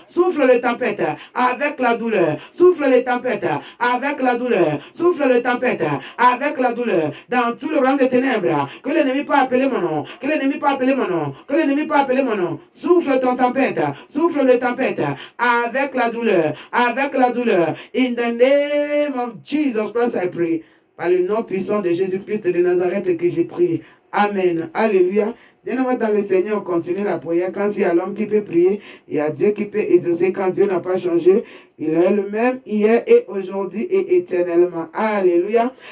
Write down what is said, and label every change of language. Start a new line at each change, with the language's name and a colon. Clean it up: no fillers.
French: Souffle le tempête avec la douleur, souffle le tempête avec la douleur, souffle le tempête avec la douleur dans tout le royaume des ténèbres. Que l'ennemi peut appeler mon nom, que l'ennemi peut appeler mon nom, que l'ennemi peut appeler mon nom. Souffle ton tempête, souffle le tempête avec la douleur, avec la douleur. douleur.
English: In the name of Jesus Christ, I pray.
French: Par le nom puissant de Jésus-Christ de Nazareth que j'ai prié. Amen. Alléluia. Bien-aimé dans le Seigneur, on continue la prière. Quand il y a l'homme qui peut prier, il y a Dieu qui peut exaucer. Quand Dieu n'a pas changé, il est le même hier et aujourd'hui et éternellement. Alléluia.